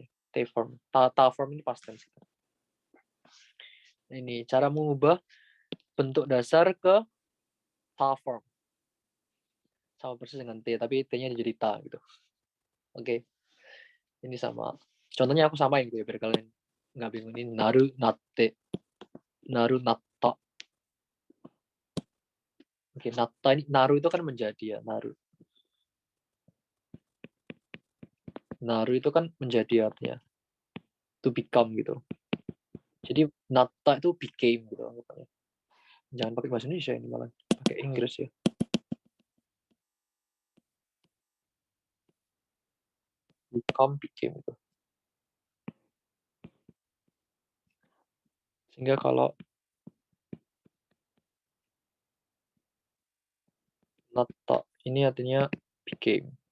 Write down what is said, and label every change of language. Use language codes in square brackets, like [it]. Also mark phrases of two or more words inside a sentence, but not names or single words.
[en] T form. Ta form ini past tense. Gitu. [id] Ini cara mengubah bentuk dasar ke [en] ta form. [id] Sama persis dengan T, tapi T-nya jadi ta gitu. Oke. Ini sama. Contohnya aku samain gitu ya biar kalian nggak bingung. [ja] Ini なる なって. なる なった. [id] Oke, natta ini naru itu kan menjadi ya, naru. Naru itu kan menjadi artinya. [en] To become gitu. [id] Jadi natta itu became gitu. Jangan pakai bahasa Indonesia ini malah. Pakai Inggris ya. Became gitu. Sehingga kalau natta ini artinya became.